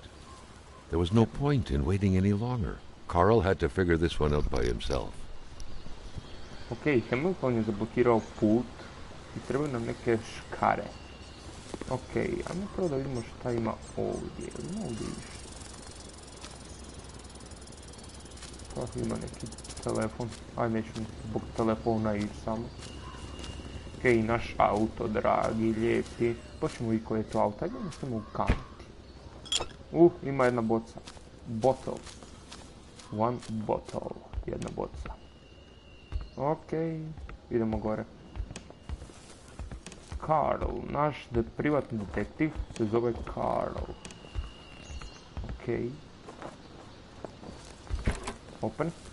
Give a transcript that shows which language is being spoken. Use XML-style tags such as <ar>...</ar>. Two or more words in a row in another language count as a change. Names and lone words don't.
<en>There was no point in waiting any longer. Carl had to figure this one out by himself.</en> <bs>Ok, Hamilton je zablokirao put i trebaju nam neke škare. Ok, ajmo prvo da vidimo šta ima ovdje. Ima ovdje išta. Kako ima neki telefon. Ajde, neću zbog telefona ići samo. Ok, naš auto, dragi, lijepi. Počnemo i koje je to auto. Ajde, ne mogu kanuti. Ima jedna boca.</bs> <en>Bottle. One bottle.</en> <bs>Jedna boca. Ok, idemo gore. Carl, naš privatni detektiv se zove Carl.</bs> <en>Ok. Open.</en>